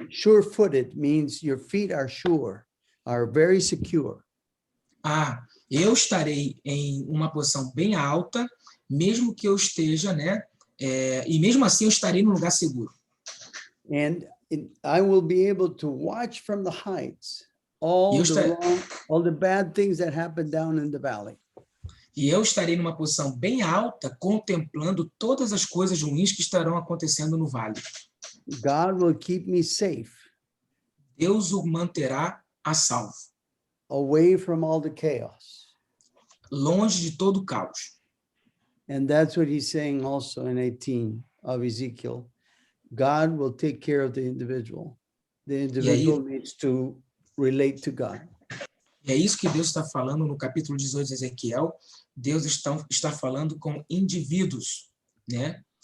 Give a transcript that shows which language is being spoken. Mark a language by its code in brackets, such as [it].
[en] Sure-footed means your feet are sure, are very secure. [pt] Eu estarei em uma posição bem alta, mesmo que eu esteja, né? E mesmo assim eu estarei num lugar seguro. [en] And I will be able to watch from the heights all the bad things that happen down in the valley. [pt] E eu estarei numa posição bem alta, contemplando todas as coisas ruins que estarão acontecendo no vale. [en] God will keep me safe. [pt] Deus o manterá a salvo. [en] Away from all the chaos. [pt] Longe de todo o caos. [en] And that's what he's saying also in 18 of Ezekiel. God will take care of the individual. The individual needs to relate to God. [pt] E é isso que Deus está falando no capítulo 18 de Ezequiel. Deus está falando com indivíduos, né?